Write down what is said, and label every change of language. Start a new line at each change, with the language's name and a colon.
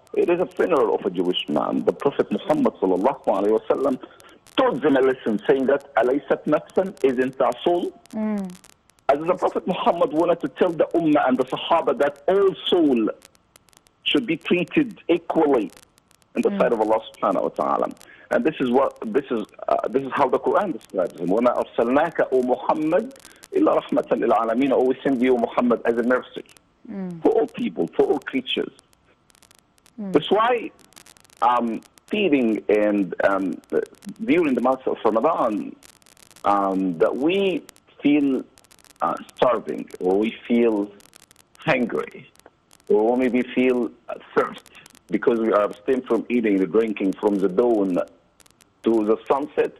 English: It is a funeral of a Jewish man." The Prophet Muhammad sallallahu alaihi wasallam taught them a lesson, saying that "Alaysat nafsan, isn't a soul?" As the Prophet Muhammad wanted to tell the Ummah and the Sahaba that all soul should be treated equally in the sight of Allah subhanahu wa ta'ala. And this is how the Quran describes him.
Arabic: وَمَا أَرْسَلْنَاكَ
English: O Muhammad
Arabic: إِلَّا رَحْمَةً لِلْعَالَمِينَ.
English: Always send you Muhammad as a mercy for all people, for all creatures. That's why feeding and during the month of Ramadan, that we feel starving, or we feel hungry, or maybe feel thirst, because we are abstained from eating and drinking from the dawn to the sunset.